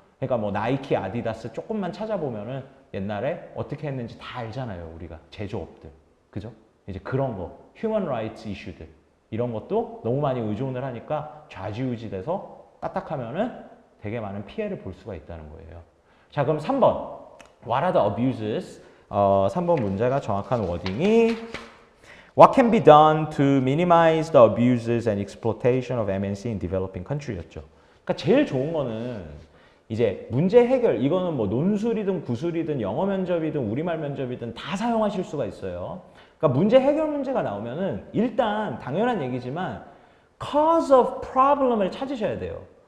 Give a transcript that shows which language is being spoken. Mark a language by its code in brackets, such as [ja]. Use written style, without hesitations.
[ko] 그러니까 뭐 나이키, 아디다스 조금만 찾아보면은 옛날에 어떻게 했는지 다 알잖아요. 우리가 제조업들. 그죠? 이제 그런 거 휴먼 라이트 이슈들 이런 것도 너무 많이 의존을 하니까 좌지우지돼서 까딱하면은 되게 많은 피해를 볼 수가 있다는 거예요. 자, 그럼 3번. [en] What are the abuses? [ko] 3번 문제가 정확한 워딩이 [en] What can be done to minimize the abuses and exploitation of MNC in developing country였죠. [ko] 그러니까 제일 좋은 거는 이제 문제 해결, 이거는 뭐 논술이든 구술이든 영어 면접이든 우리말 면접이든 다 사용하실 수가 있어요. 그러니까 문제 해결 문제가 나오면은 일단 당연한 얘기지만 [en] cause of problem [ko] 을 찾으셔야 돼요.